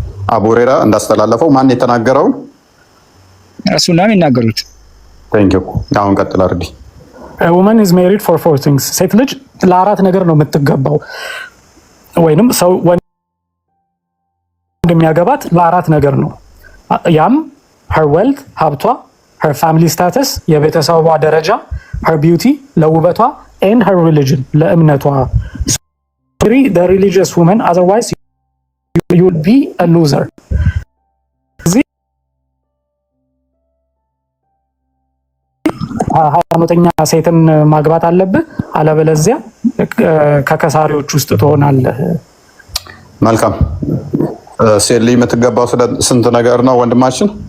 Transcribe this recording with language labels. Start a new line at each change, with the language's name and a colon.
Amharic: አቡ ሁረይራ እንዳስተላለፈው ማን የተናገረው? ረሱል ነው የሚናገሩት። ቴንክ ዩ። አሁን ቀጥል አርዲ።
English: a woman is married for 4 things
Amharic: ሴት ልጅ ለአራት ነገር ነው የምትገባው ወይንም ሰው እንደሚያገባት ለአራት ነገር ነው። ያም
English: her wealth
Amharic: ሀብቷ፣
English: her family status
Amharic: የቤተሰቧ ደረጃ፣
English: her beauty
Amharic: ለውበቷ
English: and her religion
Amharic: ለእምነቷ።
English: the religious woman otherwise you will be a loser።
Amharic: ሃይማኖተኛ ሴትን ማግባት አለብህ፣ አለበለዚያ ከከሳሪዎች ውስጥ ትሆናለህ። መልካም ሴሊ የምትገባው ስንት ነገር ነው ወንድማችን?